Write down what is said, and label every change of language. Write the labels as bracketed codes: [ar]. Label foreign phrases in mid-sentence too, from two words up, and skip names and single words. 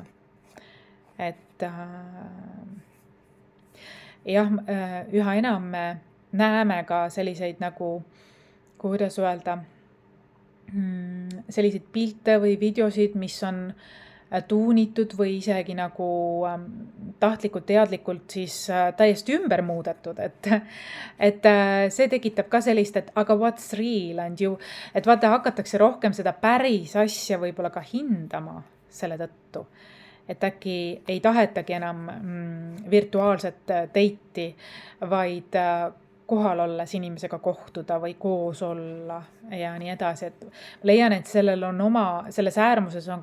[et] Et jah, üha enam me näeme ka selliseid nagu, kuidas öelda, selliseid pilte või videosid, mis on tuunitud või isegi nagu tahtlikult, teadlikult siis täiesti ümber muudetud, et see tekitab ka sellist, et aga [en] what's real and you, [et] et vaata, hakatakse rohkem seda päris asja võib-olla ka hindama selle tõttu, et äkki ei tahetagi enam virtuaalset date'i, vaid kohal olles inimesega kohtuda või koos olla ja nii edasi, et leian, et selles äärmuses on